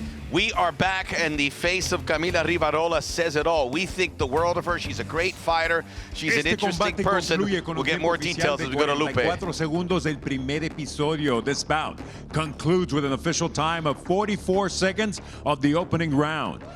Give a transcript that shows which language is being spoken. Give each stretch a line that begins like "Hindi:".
English: We are back, and the face of Camila Rivarola says it all. We think the world of her. She's a great fighter. She's an interesting person. We'll get more details as we go to Lupe.
Spanish: 4 segundos del primer episodio.
English: This bout concludes with an official time of 44 seconds of the opening round.